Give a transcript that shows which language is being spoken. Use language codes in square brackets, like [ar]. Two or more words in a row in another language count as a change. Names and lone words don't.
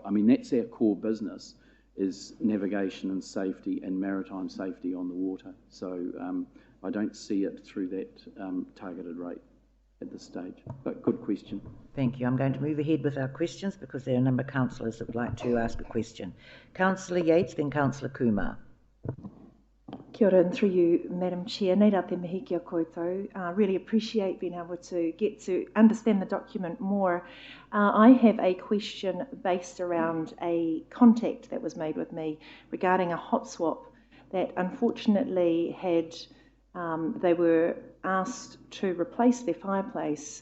[en] I mean, that's our core business, is navigation and safety and maritime safety on the water. So I don't see it through that targeted rate at this stage. But good question. Thank you. I'm going to move ahead with our questions because there are a number of councillors that would like to ask a question. Councillor Yates, then Councillor Kumar. [mi] Kia ora, [en] and through you, Madam Chair, [mi] nei rā te mihi kia koutou. [en] Really appreciate being able to get to understand the document more. I have a question based around a contact that was made with me regarding a hot swap that unfortunately had, they were asked to replace their fireplace.